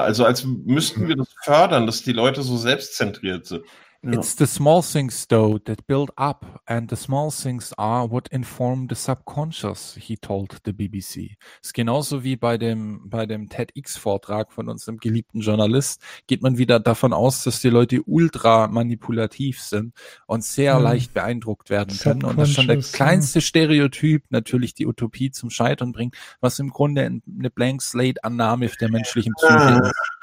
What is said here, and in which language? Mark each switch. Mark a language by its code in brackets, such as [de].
[de] Also als müssten wir das fördern, dass die Leute so selbstzentriert sind. Ja. [en] It's the small things, though, that build up, and the small things are what inform the subconscious, he told the BBC. [de] Es ist genauso wie bei dem TEDx-Vortrag von unserem geliebten Journalist, geht man wieder davon aus, dass die Leute ultra manipulativ sind und sehr leicht beeindruckt werden können. Und dass schon der kleinste Stereotyp natürlich die Utopie zum Scheitern bringt, was im Grunde eine Blank-Slate-Annahme der menschlichen Psyche ist.